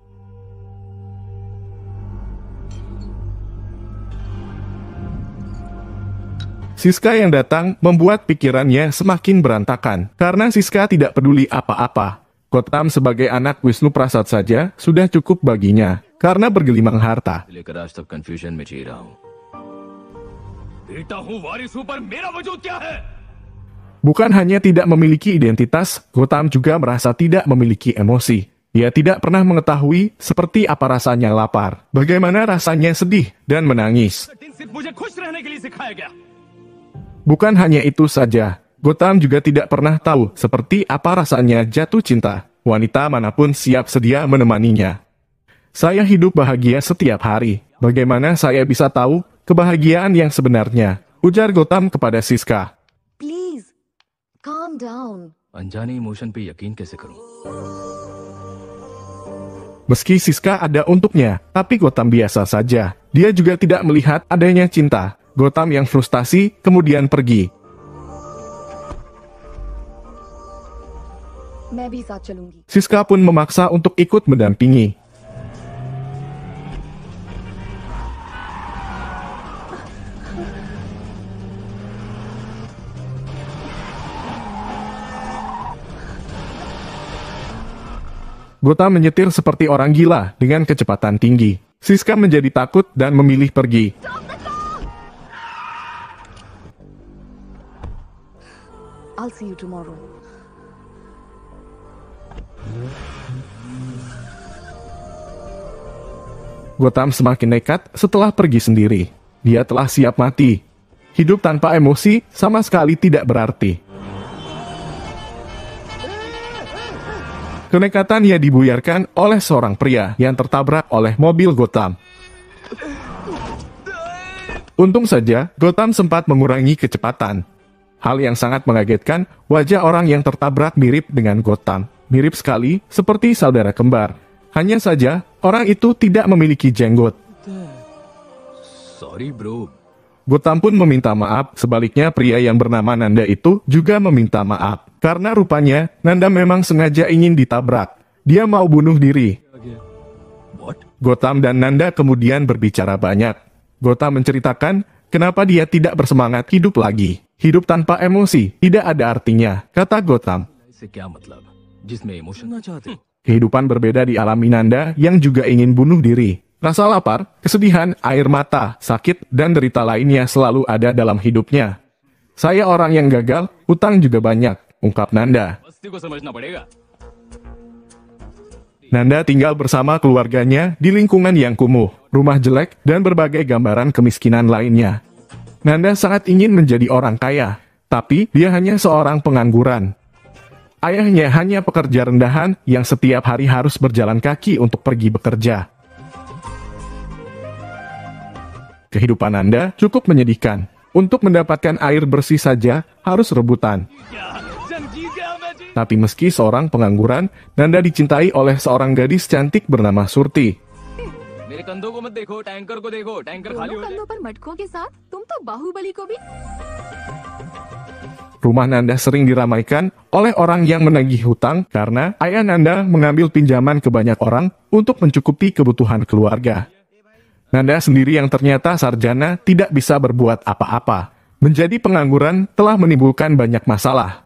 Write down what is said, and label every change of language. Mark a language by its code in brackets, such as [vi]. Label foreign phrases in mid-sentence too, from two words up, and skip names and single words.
[id] Siska yang datang membuat pikirannya semakin berantakan. Karena Siska tidak peduli apa-apa. Gotham sebagai anak Wisnu Prasad saja sudah cukup baginya. Karena bergelimang harta. [hi] लेकर आज तक कंफ्यूजन में जी रहा हूँ। बेटा हूँ वारिस हूँ पर मेरा वजूद क्या है? [id] Bukan hanya tidak memiliki identitas, Gotham juga merasa tidak memiliki emosi. Dia tidak pernah mengetahui seperti apa rasanya lapar, bagaimana rasanya sedih dan menangis. [hi] दिन सिर्फ मुझे खुश रहने के लिए सिखाया गया। [id] Bukan hanya itu saja, Gotham juga tidak pernah tahu seperti apa rasanya jatuh cinta. Wanita manapun siap sedia menemaninya. Saya hidup bahagia setiap hari. Bagaimana saya bisa tahu kebahagiaan yang sebenarnya, ujar Gautam kepada Siska. [en] Please, calm down. [hi] अनजाने इमोशन पे यकीन कैसे करूं? [id] Meski Siska ada untuknya, tapi Gautam biasa saja. Dia juga tidak melihat adanya cinta. Gautam yang frustasi kemudian pergi. [hi] मैं भी साथ चलूंगी. [id] Siska pun memaksa untuk ikut mendampingi. Gautam menyetir seperti orang gila dengan kecepatan tinggi. Siska menjadi takut dan memilih pergi. [en] I'll see you tomorrow. [id] Gautam semakin nekat setelah pergi sendiri. Dia telah siap mati. Hidup tanpa emosi sama sekali tidak berarti. Kenekatannya dibuyarkan oleh seorang pria yang tertabrak oleh mobil Gautam. Untung saja, Gautam sempat mengurangi kecepatan. Hal yang sangat mengagetkan, wajah orang yang tertabrak mirip dengan Gautam. Mirip sekali, seperti saudara kembar. Hanya saja, orang itu tidak memiliki jenggot. [en] sorry bro. [id] Gautam pun meminta maaf, sebaliknya pria yang bernama Nanda itu juga meminta maaf. Karena rupanya, Nanda memang sengaja ingin ditabrak. Dia mau bunuh diri. [en] What? [id] Gautam dan Nanda kemudian berbicara banyak. Gautam menceritakan kenapa dia tidak bersemangat hidup lagi. Hidup tanpa emosi tidak ada artinya, kata Gautam. [hi] इससे क्या मतलब? जिसमें इमोशन ना चाहते. [id] Kehidupan berbeda dialami Nanda yang juga ingin bunuh diri. Rasa lapar, kesedihan, air mata, sakit, dan derita lainnya selalu ada dalam hidupnya. Saya orang yang gagal, utang juga banyak, ungkap Nanda. [hi] बस्ती को समझना पड़ेगा. [id] Nanda tinggal bersama keluarganya di lingkungan yang kumuh, rumah jelek, dan berbagai gambaran kemiskinan lainnya. Nanda sangat ingin menjadi orang kaya, tapi dia hanya seorang pengangguran. Ayahnya hanya pekerja rendahan yang setiap hari harus berjalan kaki untuk pergi bekerja. Kehidupan Nanda cukup menyedihkan. Untuk mendapatkan air bersih saja harus rebutan. Tapi meski seorang pengangguran, Nanda dicintai oleh seorang gadis cantik bernama Surti. [hi] मेरे कंधों को मत देखो, टैंकर को देखो, टैंकर खाली दोनों हो जाए. कंधों पर मटकों के साथ तुम तो बाहुबली को भी. [id] Rumah Nanda sering diramaikan oleh orang yang menagih hutang karena ayah Nanda mengambil pinjaman ke banyak orang untuk mencukupi kebutuhan keluarga. Nanda sendiri yang ternyata sarjana tidak bisa berbuat apa-apa. Menjadi pengangguran telah menimbulkan banyak masalah.